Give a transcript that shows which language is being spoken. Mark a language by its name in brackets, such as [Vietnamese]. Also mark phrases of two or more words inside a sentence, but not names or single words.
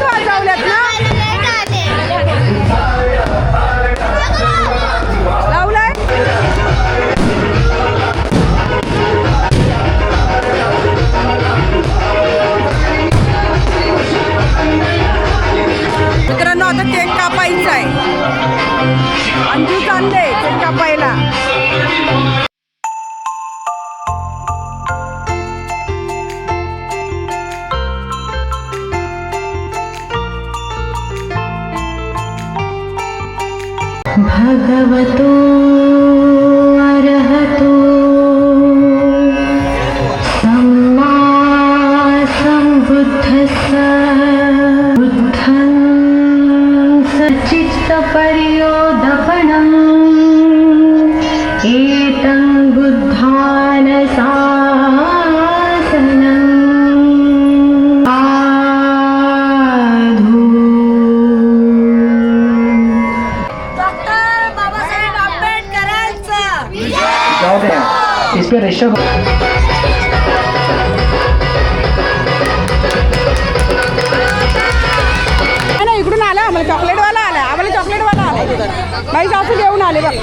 [Marathi] लावल्यात ना? लावलाय मित्रांनो. आता केक कापायचा आहे. अंजू चालले केक कापायला. [Pali] भगवतो अरहतो सम्मा सम्बुद्धस्स बुद्धं सच्चित्तपर्योदपनम् एतं बुद्धान शासनम् [Hindi] इस पे ऋषभ [Marathi] नाही इकडून आला. आम्हाला चॉकलेटवाला आला. आम्हाला चॉकलेटवाला आला. बाई सासू घेऊन आले बघ.